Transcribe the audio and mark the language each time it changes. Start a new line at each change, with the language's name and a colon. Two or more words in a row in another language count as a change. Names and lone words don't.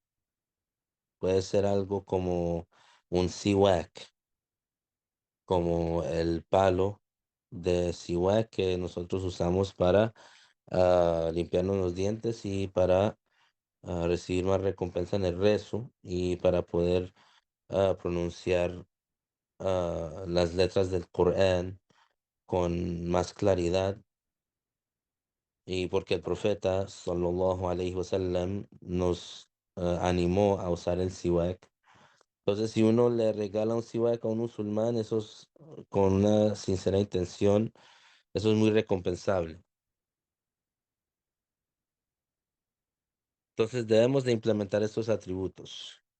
Spanish: Puede ser algo como un siwak, como el palo de siwak que nosotros usamos para limpiarnos los dientes y para recibir más recompensa en el rezo y para poder pronunciar las letras del Corán con más claridad. y porque el profeta
Arabic: صلى الله عليه وسلم
Spanish: nos animó a usar el siwak. Entonces, si uno le regala un siwak a un musulmán, eso es con una sincera intención, eso es muy recompensable. Entonces, debemos de implementar estos atributos.